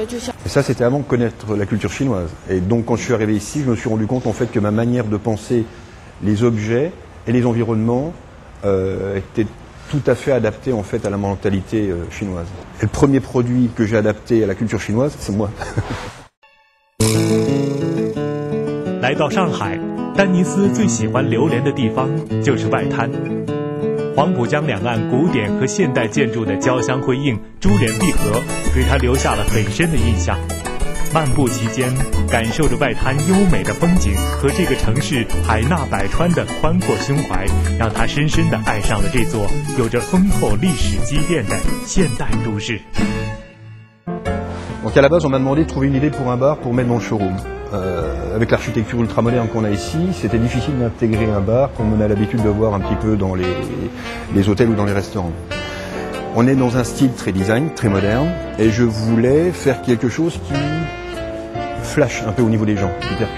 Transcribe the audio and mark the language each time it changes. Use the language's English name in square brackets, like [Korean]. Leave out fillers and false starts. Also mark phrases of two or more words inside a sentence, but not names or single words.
[French] Et ça, c'était avant de connaître la culture chinoise. Et donc, quand je suis arrivé ici, je me suis rendu compte en fait que ma manière de penser les objets et les environnements était tout à fait adaptée en fait à la mentalité chinoise. Et le premier produit que j'ai adapté à la culture chinoise, c'est moi. [Chinese] 来到上海，丹尼斯最喜欢流连的地方就是外滩。黄浦江两岸古典和现代建筑的交相辉映、珠联璧合，给他留下了很深的印象。漫步其间，感受着外滩优美的风景和这个城市海纳百川的宽阔胸怀，让他深深地爱上了这座有着丰厚历史积淀的现代都市。 [French] Donc à la base, on m'a demandé de trouver une idée pour un bar pour mettre dans le showroom. Avec l'architecture ultramoderne qu'on a ici, c'était difficile d'intégrer un bar comme on a l'habitude de voir un petit peu dans les hôtels ou dans les restaurants. On est dans un style très design, très moderne, et je voulais faire quelque chose qui flash un peu au niveau des gens, qui percute.